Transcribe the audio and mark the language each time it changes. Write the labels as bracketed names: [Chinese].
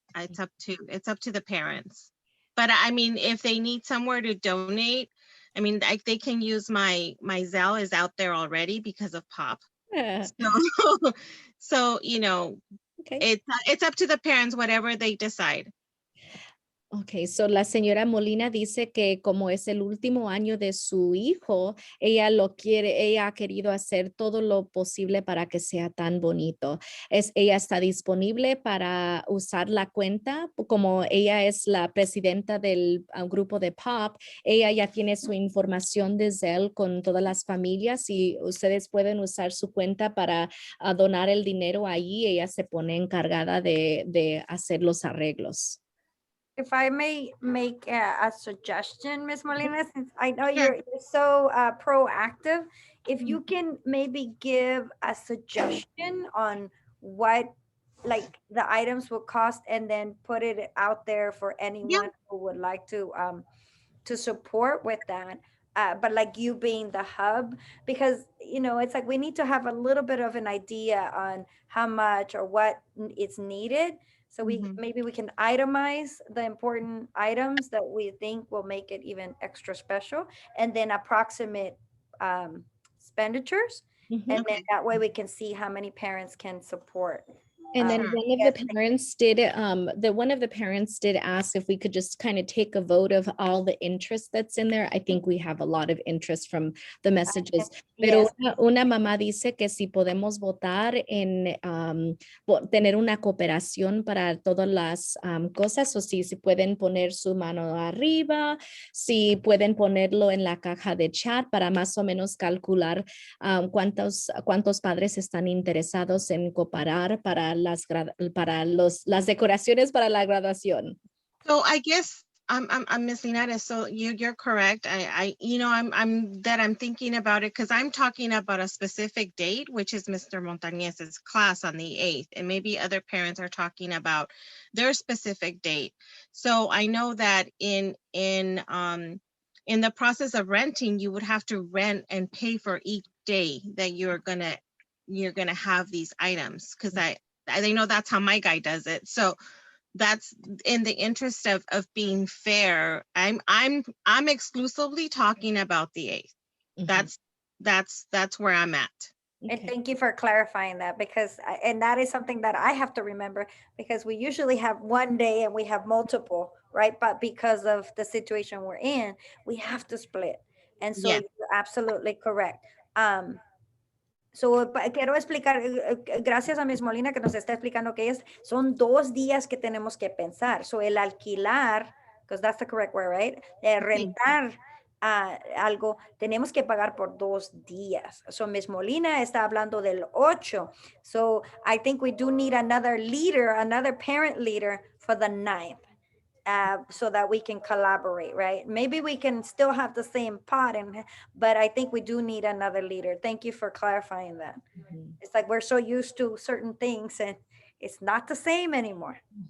[English] It's up to the parents. But I mean, if they need somewhere to donate, I mean, they can use my Zelle is out there already because of POP. Yeah. So, okay. It's up to the parents, whatever they decide. [Spanish] Okay, so la señora Molina dice que como es el último año de su hijo, ella ha querido hacer todo lo posible para que sea tan bonito. Ella está disponible para usar la cuenta, como ella es la presidenta del grupo de POP, ella ya tiene su información desde él con todas las familias y ustedes pueden usar su cuenta para donar el dinero ahí. Ella se pone encargada de hacer los arreglos. [English] If I may make a suggestion, Ms. Molina, since I know Sure. you're so proactive, if you can maybe give a suggestion on what like the items will cost and then put it out there for anyone who would like to support with that. But like you being the hub, because you know it's like we need to have a little bit of an idea on how much or what is needed. So maybe we can itemize the important items that we think will make it even extra special, and then approximate expenditures, and then that way we can see how many parents can support. And then one of the parents did ask if we could just kind of take a vote of all the interest that's in there. I think we have a lot of interest from the messages. [Spanish] Pero una mamá dice que si podemos votar en tener una cooperación para todas las cosas, o si pueden poner su mano arriba, si pueden ponerlo en la caja de chat para más o menos calcular cuántos padres están interesados en cooperar para las decoraciones para la graduación. [English] So I guess I'm Miss Linares, so you're correct. I'm thinking about it because I'm talking about a specific date, which is Mr. Montañez's class on the 8th, and maybe other parents are talking about their specific date. So I know that in the process of renting, you would have to rent and pay for each day that you're gonna have these items, because I know that's how my guy does it. So that's in the interest of being fair. I'm exclusively talking about the 8th. That's where I'm at. And thank you for clarifying that, because and that is something that I have to remember, because we usually have one day and we have multiple, right? But because of the situation we're in, we have to split. And so you're absolutely correct. [Spanish] So, quiero explicar, gracias a Ms. Molina que nos está explicando que son 2 días que tenemos que pensar. [English] So, [Spanish] el alquilar, [English] because that's the correct word, right? [Spanish] Rentar algo, tenemos que pagar por 2 días. So, Ms. Molina está hablando del 8. [English] So, I think we do need another leader, another parent leader for the 9th. So that we can collaborate, right? Maybe we can still have the same pot, but I think we do need another leader. Thank you for clarifying that. It's like we're so used to certain things and it's not the same anymore.